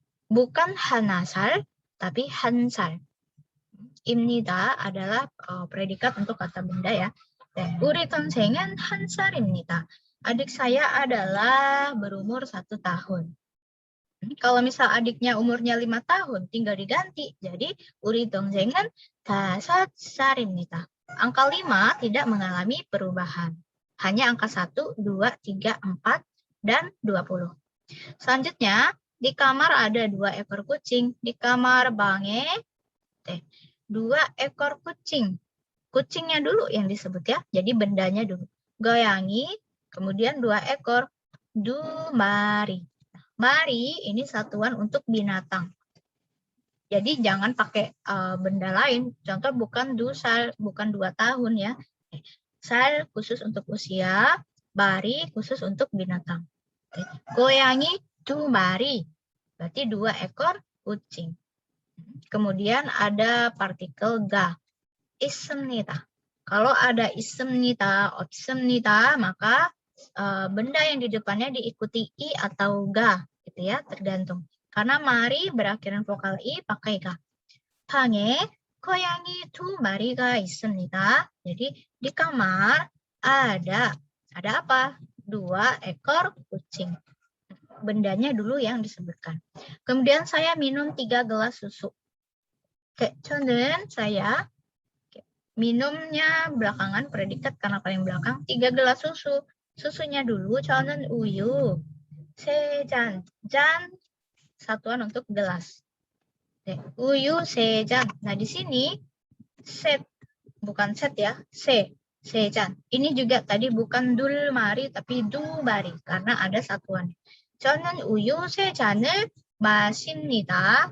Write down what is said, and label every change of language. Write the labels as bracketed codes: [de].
[id] Bukan hanasal, tapi hansal. 입니다 adalah predikat untuk kata benda ya. [ko] 우리 동생은 1살입니다. [id] Adik saya adalah berumur 1 tahun. Kalau misal adiknya umurnya 5 tahun, tinggal diganti. Jadi, [ko] 우리 동생은 5살입니다. [id] Angka 5 tidak mengalami perubahan. Hanya angka 1, 2, 3, 4, dan 20. Selanjutnya, di kamar ada 2 ekor kucing. Di kamar 방에 2 ekor kucing. Kucingnya dulu yang disebut ya, jadi bendanya dulu. Goyangi, kemudian 2 ekor. 2 mari. Mari ini satuan untuk binatang. Jadi jangan pakai benda lain. Contoh bukan 2 sal, bukan 2 tahun ya. Sal khusus untuk usia, bari khusus untuk binatang. Goyangi 2 mari. Berarti 2 ekor kucing. Kemudian ada partikel ga. 있습니다. Kalau ada 있습니다, 없습니다, maka benda yang di depannya diikuti i atau ga, gitu ya, tergantung. Karena mari berakhiran vokal i pakai ga. [ko] 방에 고양이 2 마리가 있습니다. [id] Jadi di kamar ada apa? 2 ekor kucing. Bendanya dulu yang disebutkan. Kemudian saya minum 3 gelas susu. Oke, [ko] 저는 [id] saya minumnya belakangan predikat karena paling belakang 3 gelas susu. Susunya dulu [ko] 저는 우유. [id] 세잔. 잔 satuan untuk gelas. [ko] 우유 세잔. [id] Nah, di sini set bukan set ya, 세잔. Ini juga tadi bukan dul mari tapi du mari karena ada satuan. [ko] 저는 우유 세잔을 마십니다.